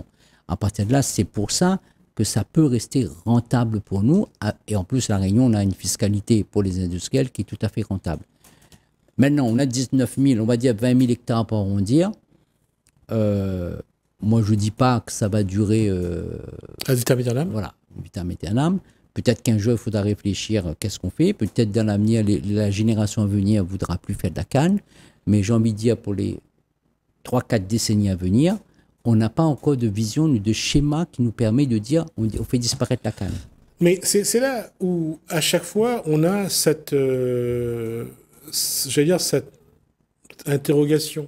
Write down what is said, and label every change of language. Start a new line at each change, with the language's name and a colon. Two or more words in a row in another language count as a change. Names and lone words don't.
French: À partir de là, c'est pour ça que ça peut rester rentable pour nous. Et en plus, la Réunion, on a une fiscalité pour les industriels qui est tout à fait rentable. Maintenant, on a 19 000, on va dire 20 000 hectares pour arrondir. Moi, je ne dis pas que ça va durer...
Latin: ad vitam aeternam.
French: Voilà,
Latin: ad vitam aeternam.
French: Peut-être qu'un jour, il faudra réfléchir qu'est-ce qu'on fait. Peut-être dans l'avenir, la génération à venir ne voudra plus faire de la canne. Mais j'ai envie de dire, pour les 3-4 décennies à venir, on n'a pas encore de vision, de schéma qui nous permet de dire on fait disparaître la canne. Mais c'est là où, à chaque fois, on a cette interrogation.